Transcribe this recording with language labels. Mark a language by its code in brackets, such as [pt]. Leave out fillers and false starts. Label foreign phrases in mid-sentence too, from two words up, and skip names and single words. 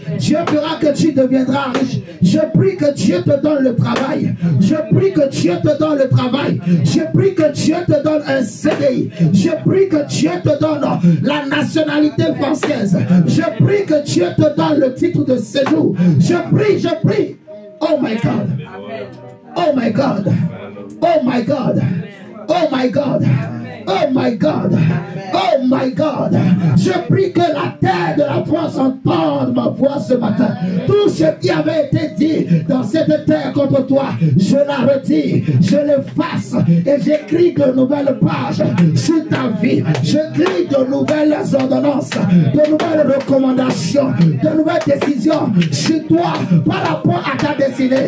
[fr] Dieu fera que tu deviendras riche. Je prie que Dieu te donne le travail. Je prie que Dieu te donne le travail. Je prie que Dieu te donne un CDI. Je prie que Dieu te donne la nationalité française. Je prie que Dieu te donne le titre de séjour. Je prie, je prie. [en] Oh my God. Oh my God. Oh my God. Oh my God. Oh my God. Oh my God. [fr] Je prie que la terre de la France entende ma voix ce matin. Tout ce qui avait été dit dans cette terre contre toi, je la retire, je l'efface et j'écris de nouvelles pages sur ta vie. J'écris de nouvelles ordonnances, de nouvelles recommandations, de nouvelles décisions sur toi par rapport à ta destinée.